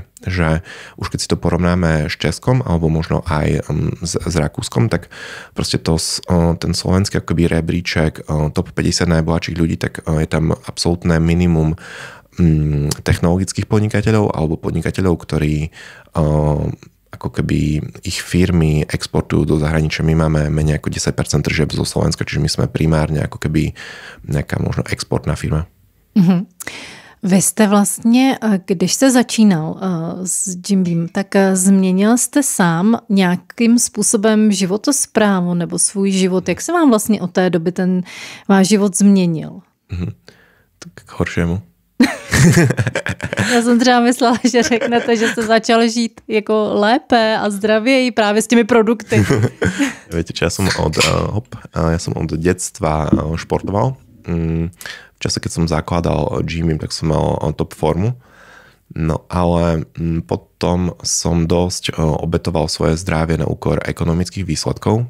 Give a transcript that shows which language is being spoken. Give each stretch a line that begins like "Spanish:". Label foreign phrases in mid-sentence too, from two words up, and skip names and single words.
Slovak: Že už keď si to porovnáme s Českom alebo možno aj s Rakúskom, tak proste ten slovenský akoby rebríček top 50 najbohatších ľudí, tak je tam absolútne minimum technologických podnikateľov alebo podnikateľov, ktorí ako keby ich firmy exportujú do zahraničia. My máme menej ako 10% tržieb zo Slovenska, čiže my sme primárne ako keby nejaká možno exportná firma. Mm-hmm.
Czech: Vy jste vlastně, když jste začínal s Jim Beam, tak změnil jste sám nějakým způsobem životosprávu nebo svůj život. Jak se vám vlastně od té doby ten váš život změnil?
Slovak: Mm-hmm. Tak k horšiemu.
Czech: Já jsem třeba myslela, že řeknete, že jste začal žít jako lépe a zdravěji právě s těmi produkty.
Slovak: Viete, čo ja som od detstva športoval. V čase, keď som zakladal Jim, tak som mal top formu. No ale potom som dosť obetoval svoje zdravie na úkor ekonomických výsledkov.